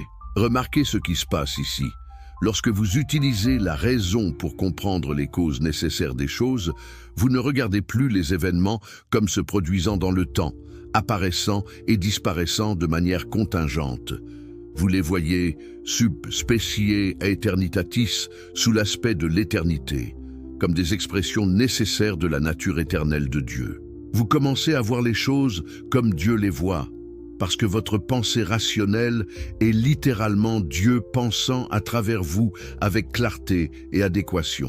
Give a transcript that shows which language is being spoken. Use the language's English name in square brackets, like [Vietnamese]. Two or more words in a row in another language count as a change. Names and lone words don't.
[French] Remarquez ce qui se passe ici. Lorsque vous utilisez la raison pour comprendre les causes nécessaires des choses, vous ne regardez plus les événements comme se produisant dans le temps, apparaissant et disparaissant de manière contingente. Vous les voyez [Latin] sub specie aeternitatis, [French] sous l'aspect de l'éternité, comme des expressions nécessaires de la nature éternelle de Dieu. Vous commencez à voir les choses comme Dieu les voit, parce que votre pensée rationnelle est littéralement Dieu pensant à travers vous avec clarté et adéquation.